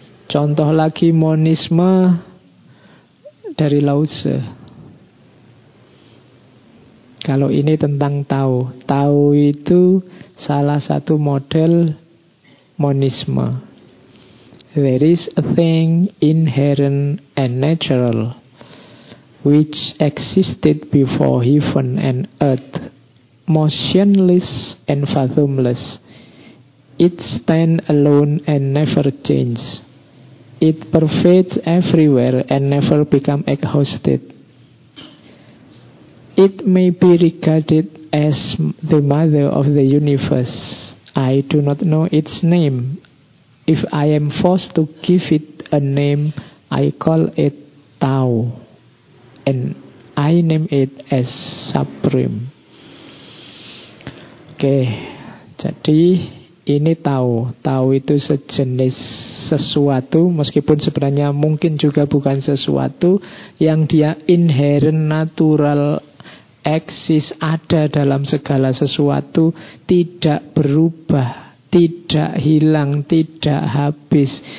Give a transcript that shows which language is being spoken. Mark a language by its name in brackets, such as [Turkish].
[Indonesian] Contoh lagi monisme dari Lao Tzu. Kalau ini tentang Tao. Tao itu salah satu model monisme. [English] There is a thing inherent and natural which existed before heaven and earth, motionless and fathomless. It stands alone and never changes. It pervades everywhere and never becomes exhausted. It may be regarded as the mother of the universe. I do not know its name. If I am forced to give it a name, I call it Tao, and I name it as Supreme. [Indonesian] Oke, jadi ini Tao. Tao itu sejenis sesuatu, meskipun sebenarnya mungkin juga bukan sesuatu, yang dia inherent, natural, eksis, ada dalam segala sesuatu, tidak berubah, tidak hilang, tidak habis.